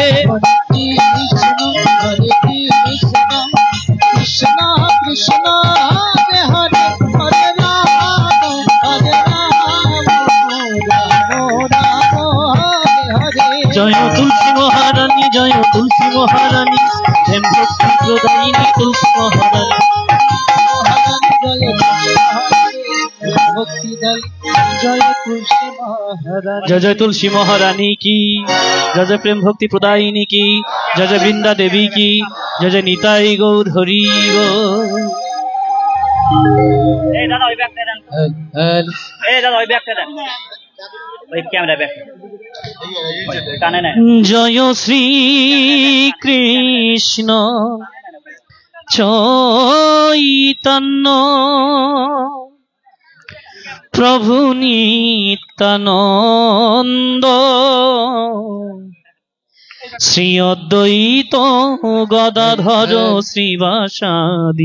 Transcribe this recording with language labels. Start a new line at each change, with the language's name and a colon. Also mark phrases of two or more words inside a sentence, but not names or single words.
Bangla: কৃষ্ণ হরে কৃষ্ণ কৃষ্ণ কৃষ্ণ হরে হরে হরে রাম রাম হরে হরে। জয় তুলসী মহারানী জয় তুলসী মহারানী প্রেম ভক্তি প্রদায়িনী তুলসী মহারানী।
Hindi: जय जय तुलसी महारानी की, जय जय प्रेम भक्ति प्रदायिनी की, जय जय वृंदा देवी की, जय जय निताई गौर हरि गो।
Bangla: ওই ক্যামেরা ব্যাক টানে নেয়। জয় শ্রী কৃষ্ণ চৈতন্য প্রভু নিত্যানন্দ শ্রী অদ্বৈত গদাধর শ্রীবাসাদি